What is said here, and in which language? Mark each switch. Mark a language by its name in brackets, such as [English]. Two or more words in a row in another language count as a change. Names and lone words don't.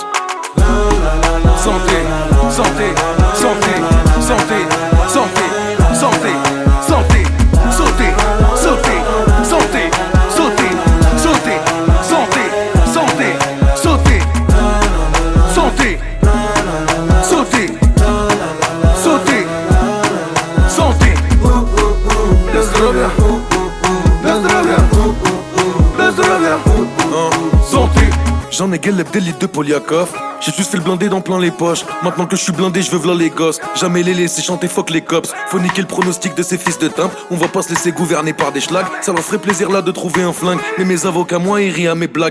[French] Santé, santé, santé, santé, santé, santé, santé, sauté, sauté, santé, sauté, sauté, santé, santé, sauté, santé, sauté, sauté, santé. [Russian] Без здоровья, без здоровья, без здоровья, [French] santé. J'en ai galep des litres de Poliakov. J'ai juste fait le blindé dans plein les poches. Maintenant que je suis blindé, je veux v'là les gosses. Jamais les laisser chanter fuck les cops. Faut niquer le pronostic de ces fils de timbre. On va pas se laisser gouverner par des schlags. Ça leur ferait plaisir là de trouver un flingue. Mais mes avocats, moi, ils rient à mes blagues.